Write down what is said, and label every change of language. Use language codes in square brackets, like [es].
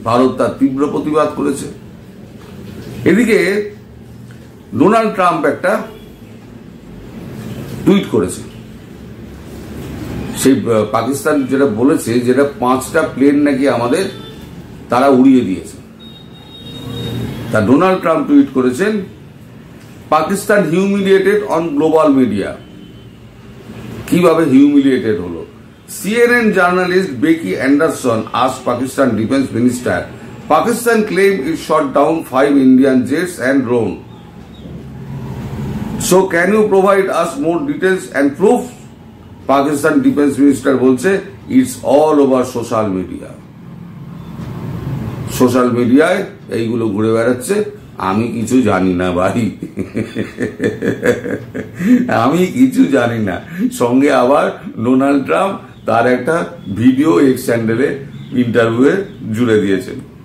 [bn] ভারত তার তীব্র প্রতিবাদ করেছে। এদিকে ডোনাল্ড ট্রাম্প একটা টুইট করেছে, সেই পাকিস্তান যেটা বলেছে, যেটা 5টা প্লেন নাকি আমাদের তারা উড়িয়ে দিয়েছে। তা ডোনাল্ড ট্রাম্প টুইট করেছেন, Pakistan [en] Humiliated on global media. [bn] কিভাবে হিউমিলিয়েটেড হলো? [en] CNN journalist Becky Anderson asked Pakistan Defense Minister, Pakistan claimed it shot down 5 Indian jets and drone. So can you provide us more details and proof? Pakistan Defense Minister [bn] বলছে [en] it's all over social media. [bn] Social মিডিয়ায় এইগুলো ঘুরে বেড়াচ্ছে, আমি কিছু জানি না ভাই, আমি কিছু জানি না। সঙ্গে আবার ডোনাল্ড ট্রাম্প তার একটা ভিডিও এক্স চ্যানেলে ইন্টারভিউয়ে জুড়ে দিয়েছেন।